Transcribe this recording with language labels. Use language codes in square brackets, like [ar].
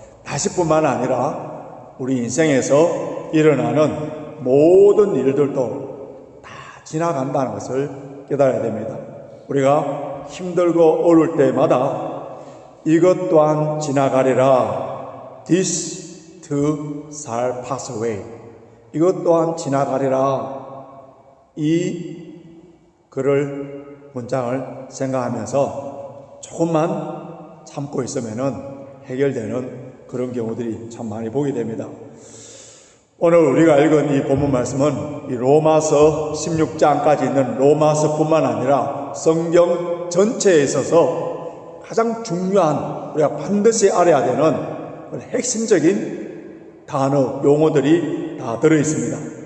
[ko] 날씨뿐만 아니라 우리 인생에서 일어나는 모든 일들도 다 지나간다는 것을 깨달아야 됩니다. 우리가 힘들고 어려울 때마다 이것 또한 지나가리라. [en] This too shall pass away. [ko] 이것 또한 지나가리라. 이 글을 문장을 생각하면서 조금만 참고 있으면은 해결되는 그런 경우들이 참 많이 보게 됩니다. 오늘 우리가 읽은 이 본문 말씀은 이 로마서 16장까지 있는 로마서뿐만 아니라 성경 전체에 있어서 가장 중요한 우리가 반드시 알아야 되는 핵심적인 단어, 용어들이 다 들어있습니다.